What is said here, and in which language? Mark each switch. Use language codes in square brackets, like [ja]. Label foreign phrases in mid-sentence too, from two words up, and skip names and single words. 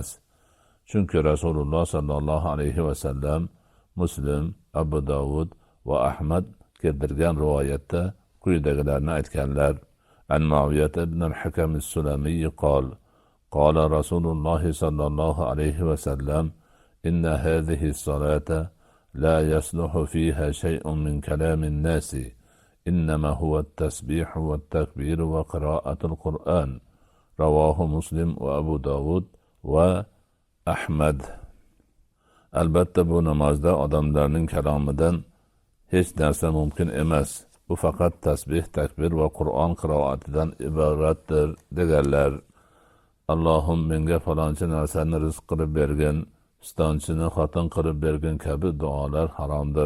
[uz] Chunki Rasululloh [ar] صلى الله عليه وسلم [uz] Muslim, Abu Dawud va Ahmad keltirgan rivoyatda quyidagilarni aytganlar. [ar] عن معاوية بن الحكم السلمي قال قال رسول الله صلى الله عليه وسلم إن هذه الصلاة لا يصلح فيها شيء من كلام الناس. إنما هو التسبيح والتكبير وقراءة القرآن. رواه مسلم وأبو داود وأحمد. [uz] Albatta bu namozda odamlarning kalomidan hech narsa mumkin emas. Bu faqat tasbih, takbir va Qur'on qiroatidan iboratdir deganlar. Allohim menga falonchi narsani rizq qilib bergin, pistonchini xotin qilib bergin kabi duolar haromdir.